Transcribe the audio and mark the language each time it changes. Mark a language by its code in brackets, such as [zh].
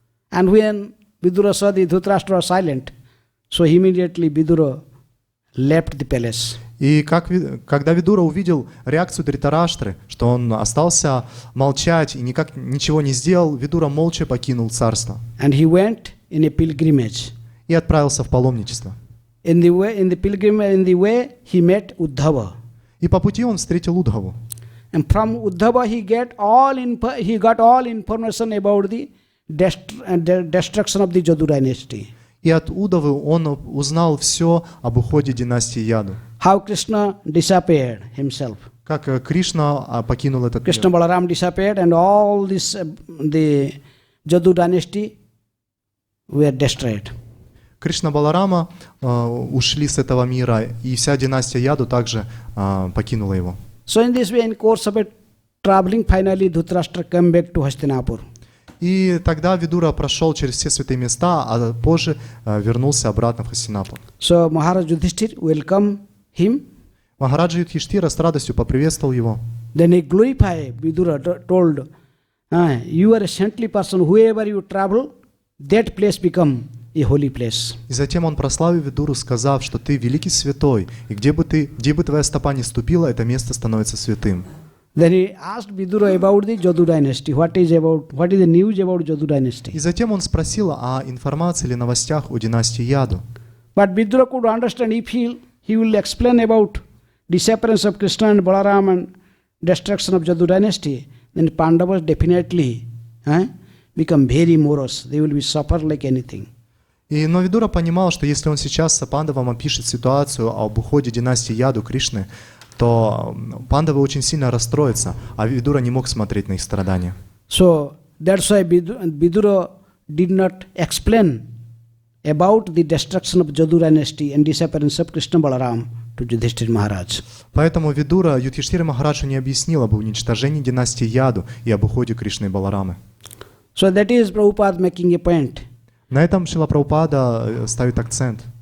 [en] And when Vidura saw the Dhritarashtra was silent, so immediately Vidura left the palace. [ru] И когда Видура увидел реакцию Дритараштры, что он остался молчать и ничего не сделал, Видура молча покинул царство [en] And he went in a pilgrimage. [ru] и отправился в паломничество. [en] In the way he met Uddhava. [ru] И по пути он встретил Удхаву. [en] And from Uddhava he got all information about the destruction of the Jadu dynasty. [ru] И от Удавы он узнал все об уходе династии Яду. [en] How Krishna disappeared himself. [ru] Как Кришна покинул этот [en] Krishna [ru] мир. [en] Balaram disappeared and all this the Jadu dynasty were destroyed. [ru] Кришна Баларама ушли с этого мира, и вся династия Яду также покинула его. [en] So in this way, in course of it, traveling, finally Dhritarashtra came back to Hastinapur. [ru] И тогда Видура прошел через все святые места, а позже вернулся обратно в Хастинапур. [en] So Maharaj Yudhishthir welcomed him. [ru] Махараджа Юдхиштира с радостью поприветствовал его. [en] Then he glorified Vidura, told, you are a saintly person, whoever you travel, that place become a holy place. [ru] И затем он прославил Видуру, сказав, что ты великий святой, и где бы твоя стопа не ступила, это место становится святым. [en] Then he asked Vidura about the Jadu dynasty. What is the news about Jadu dynasty? [ru] И затем он спросил о информации или новостях о династии Яду. [en] But Vidura could understand if he will explain about disappearance of Krishna and Balaram and destruction of Jadu dynasty, then Pandavas definitely become very morose. They will be suffer like anything. [ru] Но Видура понимал, что если он сейчас с Пандавам опишет ситуацию об уходе династии Яду Кришны, то пандавы очень сильно расстроятся, а Видура не мог смотреть на их страдания. [en] So that's why Vidura did not explain about the destruction of Jadu dynasty and disappearance of Krishna Balaram to Yudhishthira Maharaj. [ru] Поэтому Видура Юдхиштхире Махараджу не объяснил об уничтожении династии Яду и об уходе Кришны и Баларамы. [en] So that is Prabhupada making a point. [ru] На этом Шрила Прабхупада ставит акцент.